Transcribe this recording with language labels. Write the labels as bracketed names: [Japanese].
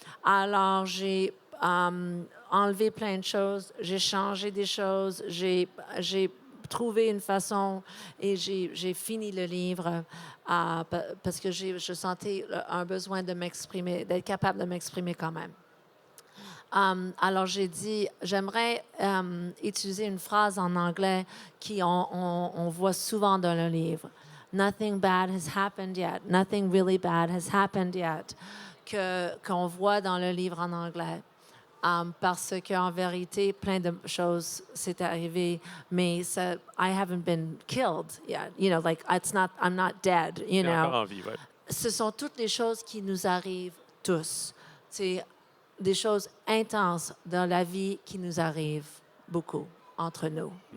[French] Alors, j'ai enlevé plein de choses, j'ai changé des choses, j'ai trouvé une façon et j'ai fini le livre parce que je sentais un besoin de m'exprimer, d'être capable de m'exprimer quand même. Alors, j'ai dit, j'aimerais utiliser une phrase en anglais qu'on voit souvent dans le livre. [English] Nothing bad has happened yet. Nothing really bad has happened yet. [French] Qu'on voit dans le livre en anglais. Parce qu'en vérité, plein de choses s'est arrivé, mais [English] I haven't been killed yet. You know, like I'm not dead. You know. [French] Encore en vie, ouais. ce sont toutes les choses qui nous arrivent tous. C'est des choses intenses dans la vie qui nous arrivent beaucoup entre nous.